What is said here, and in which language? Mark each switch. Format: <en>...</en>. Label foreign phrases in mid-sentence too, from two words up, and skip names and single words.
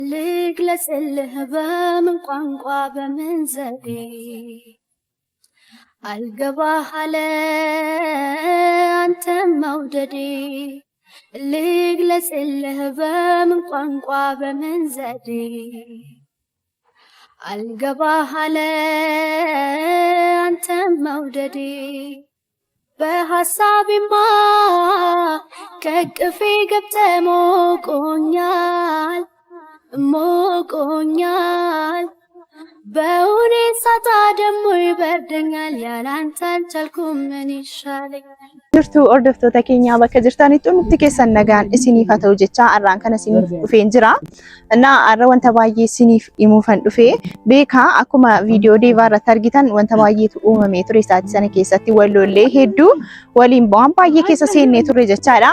<am>ልግለጽልህ በምን ቋንቋ በምን ዘዴ አልገባህ አለ አንተም መውደዴ ልግለጽልህ በምን ቋንቋ በምን ዘዴ አልገባህ አለ አንተም መውደዴ በሐሳቤማ ከቅፌ ገብተህ ሞቆኛል በእውኔ ሳጣ ደሞ ይበርደኛል ያላንተ አልቻልኩም ምን ይሻለኛል</am> <om>jirtu hordoftoota keenya bakka jirtanitti nutti keessan nagaan isiniif haa ta'u jecha arraan kana isiniif dhufeen jira. Arra wanta baay'ee isiniif himuufan dhufe beekaa akkuma viidiyoo deevaa irratti argitan wanta baay'eetu uumamee ture sa'aatii sana keessatti wallollee hedduu waliin waan baay'ee keessa seennee turre jechaadha.</om>